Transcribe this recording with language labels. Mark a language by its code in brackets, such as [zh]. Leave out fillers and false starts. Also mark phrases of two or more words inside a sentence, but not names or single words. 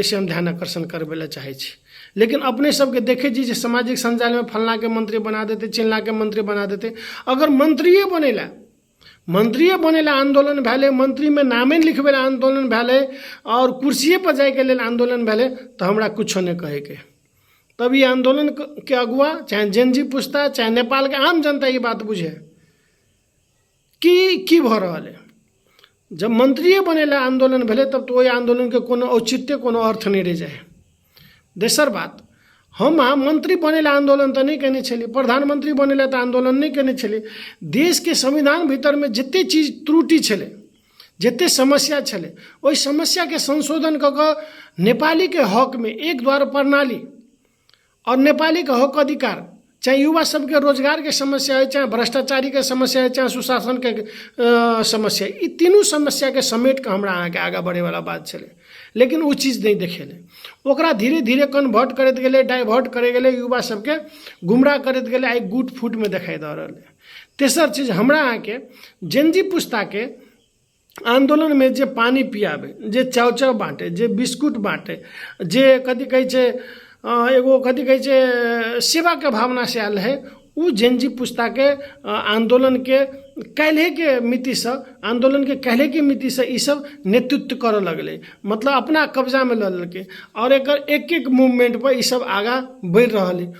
[mai] से हम ध्यान आकर्षण करवेला चाहे छी। लेकिन अपने सबके देखे जी सामाजिक संजाल में फलना के मंत्री बना देते, चिल्ला के मंत्री बना देते। अगर मंत्रिये बनेला आंदोलन भेले, मंत्री में नामे लिखवेला आंदोलन भेले, और कुर्सिये पर जाए के लेल आंदोलन भेले, तो हमरा कुछो नहीं कहे के। तब ये आंदोलन के अगुआ चाहे जेनजी पुस्ता चाहे नेपाल के आम जनता ये बात बुझे कि की भ रहा है। जब मंत्रिये बनेला आंदोलन भेले तब तो वही आंदोलन के कोनो औचित्य कोनो अर्थ नहीं रह जाए। दोसर बात, हम अहाँ मंत्री बनेला आंदोलन तो नहीं केने छलिए, प्रधानमंत्री बनेला तो आंदोलन नहीं केने छलिए। देश के संविधान भीतर में जते चीज त्रुटि छले, जते समस्या छले, ओहि समस्या के संशोधन क के नेपाली के हक में एक द्वार प्रणाली और नेपाली का हक अधिकार चाहे युवा सबके रोजगार के समस्या है, चाहे भ्रष्टाचारी के समस्या है, चाहे सुशासन के समस्या है, ई तीनों समस्या के समेट के हमरा अहाँके आगे बढ़े वाला बात छलै। लेकिन वो चीज नहीं देखेले, ओकरा धीरे धीरे कन्वर्ट करैत गेलै, डाइवर्ट करे गेलै, युवा सबके गुमराह करैत गेलै, आई गुट फुट में दिखाई दे रहल है। तेसर चीज हमरा अहाँके जेनजी पुस्ता के आंदोलन में जे पानी पियाबे, जे चाव चाव बाँटे, जे बिस्कुट बाँटे, जे कथी कहै छै एगो कथी कहै छै सेवा के भावना से आयल है, उ जेनजी पुस्ता के आंदोलन के काल्हे के मिति से, आंदोलन के काल्हे के मिति से ई सब नेतृत्व करऽ लगले, मतलब अपना कब्जा में लऽ लेलकै और एकर एक एक मूवमेंट पर ई सब आगा बढ़ि रहल है।